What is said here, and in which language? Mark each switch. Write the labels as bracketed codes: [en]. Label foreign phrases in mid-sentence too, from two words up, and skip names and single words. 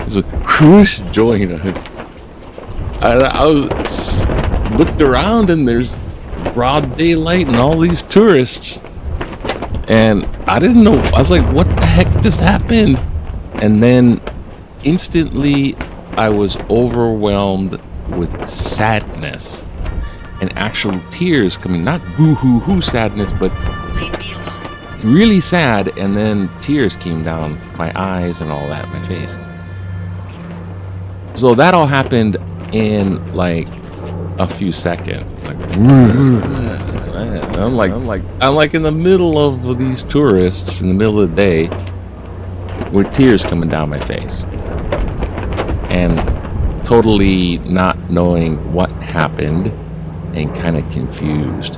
[en] He's like, who's joining us? I looked around and there's broad daylight and all these tourists. And I didn't know. I was like, what the heck just happened? And then instantly I was overwhelmed with sadness and actual tears coming. Not boo-hoo-hoo sadness, but really sad. And then tears came down my eyes and all that, my face. So that all happened in like a few seconds. Like, I'm like in the middle of these tourists in the middle of the day with tears coming down my face and totally not knowing what happened and kind of confused.